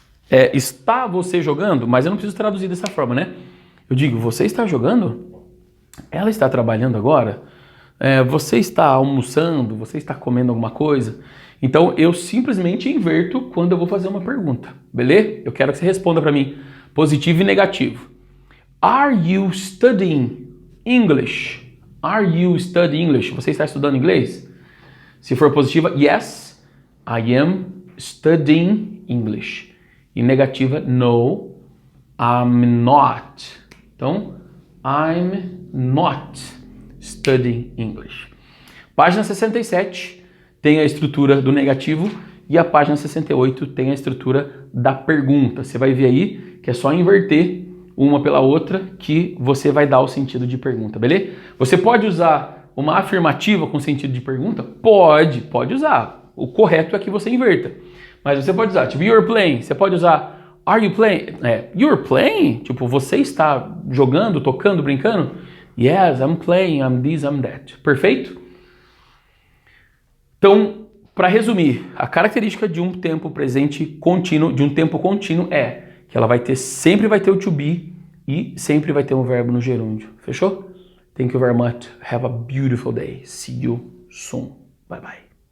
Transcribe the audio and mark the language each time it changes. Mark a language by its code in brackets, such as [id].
[pt] Está você jogando? Mas eu não preciso traduzir dessa forma, né? Eu digo, você está jogando? Ela está trabalhando agora? Você está almoçando? Você está comendo alguma coisa? Então, eu simplesmente inverto quando eu vou fazer uma pergunta, beleza? Eu quero que você responda para mim, positivo e negativo. [en] Are you studying English? Are you studying English? [pt] Você está estudando inglês? Se for positiva, [en] yes, I am studying English. [pt] E negativa, [en] no, I'm not. [pt] Então, [en] I'm not studying English. [pt] Página 67 tem a estrutura do negativo e a página 68 tem a estrutura da pergunta. Você vai ver aí que é só inverter uma pela outra que você vai dar o sentido de pergunta, beleza? Você pode usar uma afirmativa com sentido de pergunta? Pode usar. O correto é que você inverta. Mas você pode usar, tipo, [en] you're playing. [pt] Você pode usar, [en] are you playing? You're playing? [pt] Tipo, você está jogando, tocando, brincando? [en] Yes, I'm playing, I'm this, I'm that. [pt] Perfeito? Então, para resumir, a característica de um tempo presente contínuo, de um tempo contínuo é que ela sempre vai ter o to be e sempre vai ter um verbo no gerúndio. Fechou? [en] Thank you very much. Have a beautiful day. See you soon. Bye bye.